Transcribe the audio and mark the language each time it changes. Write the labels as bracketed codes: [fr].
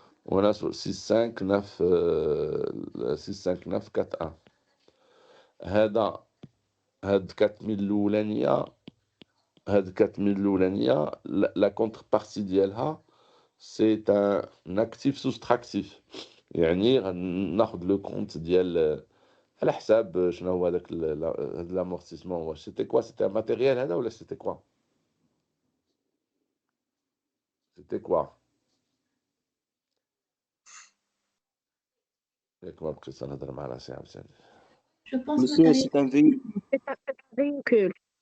[fr] On a 6, 5, 9, 6, 5, 9, 4, 1. [ar] هاد 4000 الأولانية [fr] la contrepartie [ar] ديالها [fr] c'est un actif soustractif. [ar] يعني ناخذ le compte ديال على حساب شنو هو هذاك l'amortissement. واش [fr] c'était quoi? C'était un matériel [ar] هذا ولا [fr] c'était quoi? C'était quoi? [ar] ياك ما بقيت نهضر مع راسي عاوتاني. [fr] Je pense Monsieur, matériel. c'est un véhicule. C'est un véhicule.